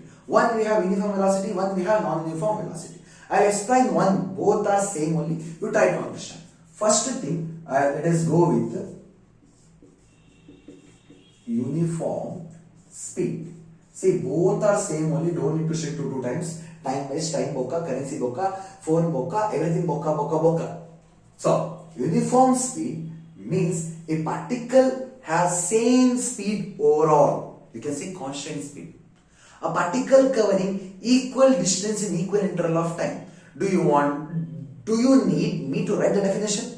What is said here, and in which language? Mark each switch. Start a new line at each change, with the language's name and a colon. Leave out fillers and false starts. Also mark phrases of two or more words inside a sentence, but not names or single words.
English: One we have uniform velocity, one we have non-uniform velocity. I'll explain one. Both are same only. You try to understand. First thing, let us go with uniform speed. See, both are same only. Don't need to shift two times. Time waste, time boka, currency boka, phone boka, everything boka, boka, boka. So, uniform speed means a particle has same speed overall. You can say constant speed. A particle covering equal distance in equal interval of time. Do you need me to write the definition?